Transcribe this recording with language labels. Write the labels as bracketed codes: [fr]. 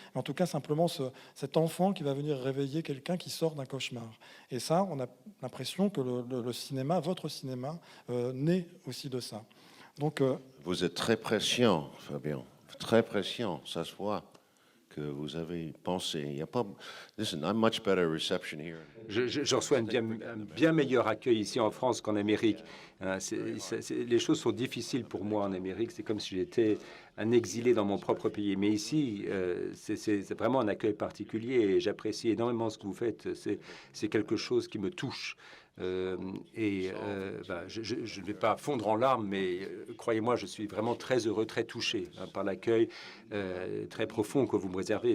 [fr] Mais en tout cas, simplement cet enfant qui va venir réveiller quelqu'un qui sort d'un cauchemar. Et ça, on a l'impression que le cinéma, votre cinéma, naît aussi de ça. Donc, vous êtes très prescient, Fabien. Très prescient, ça se voit que vous avez pensé. Il n'y a pas... [en] Listen, I'm much better reception here. [fr] Je reçois un bien meilleur accueil ici en France qu'en Amérique. Les choses sont difficiles pour moi en Amérique. C'est comme si j'étais un exilé dans mon propre pays. Mais ici, c'est vraiment un accueil particulier et j'apprécie énormément ce que vous faites. C'est quelque chose qui me touche. Je ne vais pas fondre en larmes, mais croyez-moi, je suis vraiment très heureux, très touché par l'accueil très profond que vous me réservez.